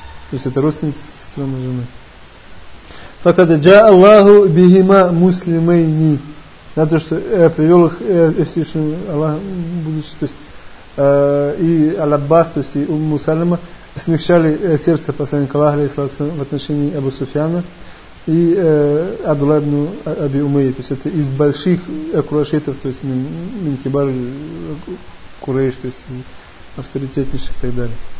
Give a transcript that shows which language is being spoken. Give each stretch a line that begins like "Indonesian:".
Russian: То есть это родственник со стороны жены.
Arabic: فقد جاء الله بهما مسلمين.
Russian: На то, что привел их Всевышний Аллах, будучи, то есть и Аль-Аббас, то есть и Умму Салима, смягчали сердце посланника Аллаха в отношении Абу Суфьяна и Абдулла ибн Аби Умайи. То есть это из больших курайшитов, то есть Минкибар Курайш, то есть авторитетнейших и так далее.